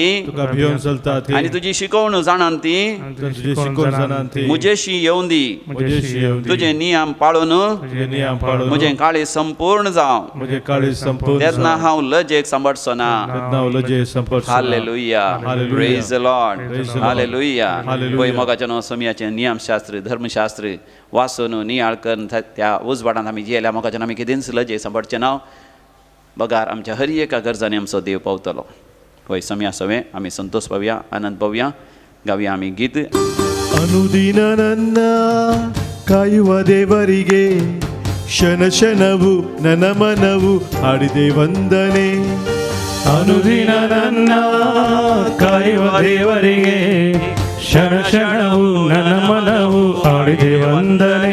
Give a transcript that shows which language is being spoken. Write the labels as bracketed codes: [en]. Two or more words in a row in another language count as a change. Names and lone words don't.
[kok] तुका भियोन चलता ती आनी तुजी शिकवण जाणान ती तुजी शिकवण जाणान ती म्हजेशी येवं दी म्हजेशी येवं दी. तुजे नियम पाळून तुजे नियम पाळून म्हजें काळी संपूर्ण जावं म्हजे काळी संपूर्ण तेन्ना हांव लजेक सांबाळचो ना तेन्ना हांव लजे संपर्क हालेलुया [en] Hallelujah. praise the Lord Praise the Lord. [kok] हालेलुया [en] Hallelujah. [kok] पळय मोगाच्या न्हू समयाचें नियमशास्त्र धर्मशास्त्र वाचून नियाळ करून त्या उजवाडांत आमी जियेल्या मोगाच्यान आमी कितेंच लजे सांबाळचें ना बगार आमच्या हर एका गरजांनी आमचो देव पावतलो पळय समया सवें आमी संतोष पावया आनंद पावया गावया आमी गीत [kn] ಅನುದಿನ ನನ್ನ ಕಾಯುವ ದೇವರಿಗೆ ಕ್ಷಣ ಕ್ಷಣವು ನನ್ನ ಮನವು ಹಾಡಿದೆ ವಂದನೆ ಅನುದಿನ ನನ್ನ ಕಾಯುವ ದೇವರಿಗೆ ಕ್ಷಣ ಕ್ಷಣವು ನನ್ನ ಮನವು ಹಾಡಿದೆ ವಂದನೆ